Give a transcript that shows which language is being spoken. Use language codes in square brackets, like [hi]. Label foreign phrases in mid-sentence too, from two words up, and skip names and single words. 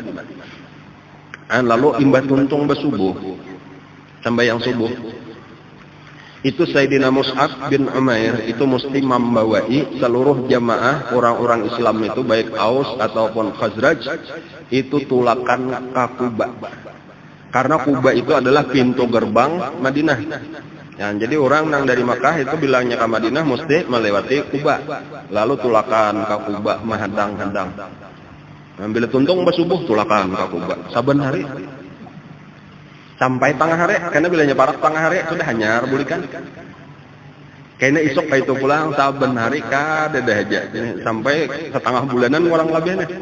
[bjn] Lalu imbas tuntung bersubuh sampai yang subuh itu Sayyidina Mus'ab bin Umair itu mesti membawai seluruh jamaah orang-orang Islam itu baik Aus ataupun Khazraj itu tulakan ke Kuba, karena Kuba itu adalah pintu gerbang Madinah. Ya, jadi orang yang dari Makkah itu bilangnya ke Madinah mesti melewati Kuba, lalu tulakan ke Kuba menghadang-hadang. Bila tuntung bersubuh tulakan ke Kuba saben hari sampai tengah hari, karena bilanya parak tengah hari sudah hanyar bulikan. Kayaknya isok kayak itu pulang saben hari kada dah aja sampai setengah bulanan orang lebihnya.